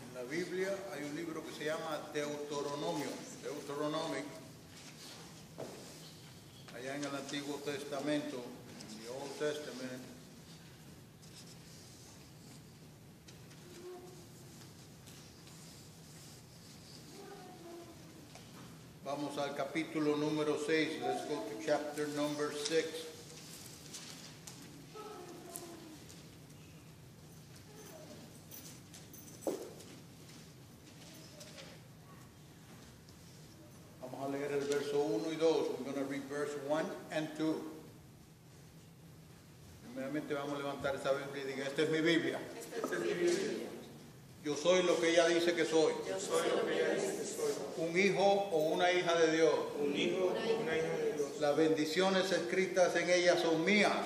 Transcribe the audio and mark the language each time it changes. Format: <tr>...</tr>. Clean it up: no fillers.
<es>Biblia hay un libro que se llama Deuteronomio, Deuteronomic, allá en el Antiguo Testamento, en</es> <en>the Old Testament.</en> <es>Vamos al capítulo número 6.</es> <en>Let's go to chapter number 6.</en> <es>Vamos a leer el verso 1 y 2.</es> <en>We're going to read verse 1 and 2.</en> <es>Primeramente vamos a levantar esa Biblia y diga, esta es mi Biblia. Esta es mi Biblia. Yo soy lo que ella dice que soy. Yo soy lo que ella dice que soy. Un hijo o una hija de Dios. Un hijo o una hija de Dios. Las bendiciones escritas en ella son mías.</es>